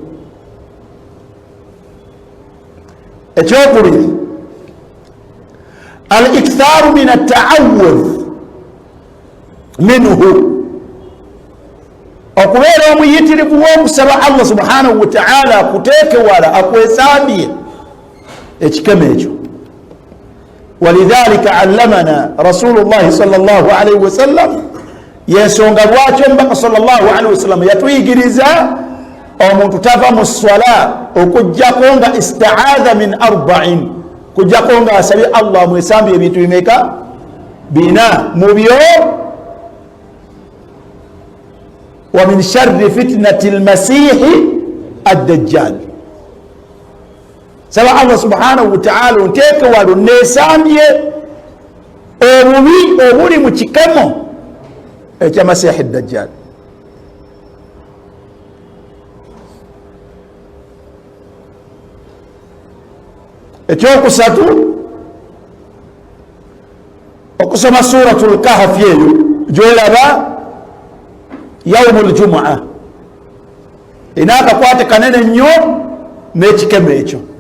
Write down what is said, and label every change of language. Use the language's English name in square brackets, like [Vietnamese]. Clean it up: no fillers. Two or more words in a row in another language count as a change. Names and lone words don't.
[Ganda] ekyokubiri [Arabic] الإكثار من التعوذ منه, [Ganda] okubeera omuyitirivu w'okusaba Allah [Arabic] سبحانه وتعالى [Ganda] akuteeke wala, akwesambye ekikeme ekyo. [Arabic] ولذلك علمنا رسول الله صلى الله عليه وسلم, [Ganda] yensonga lwaki omubaka [Arabic] صلى الله عليه وسلم [Ganda] yatuyigiriza omuntu tava mu swala okujjako nga [Arabic] استعاذ من أربع, [Ganda] kujjako nga asabye Allah mwesambye ebintu bimeka? bina. mu byo wa [Arabic] من شر فتنة المسيح الدجال, [Ganda] saba Allah [Arabic] سبحانه وتعالى [Ganda] onteeke walo nesambye obubi obuli mu kikemo ekya [Arabic] مسيح الدجال. [Ganda] ekyokusatu okusoma suratul kahfi eyo gyolaba [Arabic] يوم الجمعة, [Ganda] ina akakwate kanene nnyo n'ekikeme ekyo,